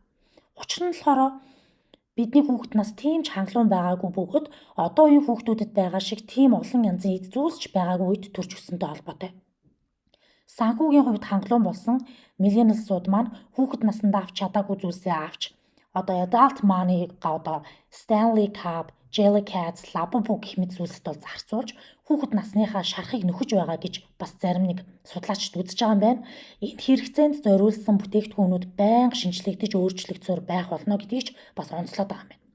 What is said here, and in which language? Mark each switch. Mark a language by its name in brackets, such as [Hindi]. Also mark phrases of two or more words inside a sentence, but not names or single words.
[Mongolian] Учир нь болохоор бидний хүүхэд нас тийм ч хангалуун байгаагүй бөгөөд одоо үеийн хүүхдүүдэд байгаа шиг тийм олон янзын эд зүйлч байгаагүй үед төрж өссөнтэй холбоотой. Санхүүгийн хувьд хангалуун болсон миллениалсууд маань хүүхэд насндаа авч чадаагүй зүйлсээ авч одоо [English] adult money- [Mongolian] га одоо Stanley Cup, Jellycats, Labubu гэх мэт зүйлсэд бол зарцуулж хүүхэд насныхаа шарахыг нөхөж байгаа гэж бас зарим нэг судлаачид үзэж байгаа юм байна. Энэ хэрэгцээнд зориулсан бүтээгдэхүүнүүд байнга шинжлэгдэж өөрчлөгдсөөр байх болно гэдгийг ч бас онцлоод байгаа юм байна.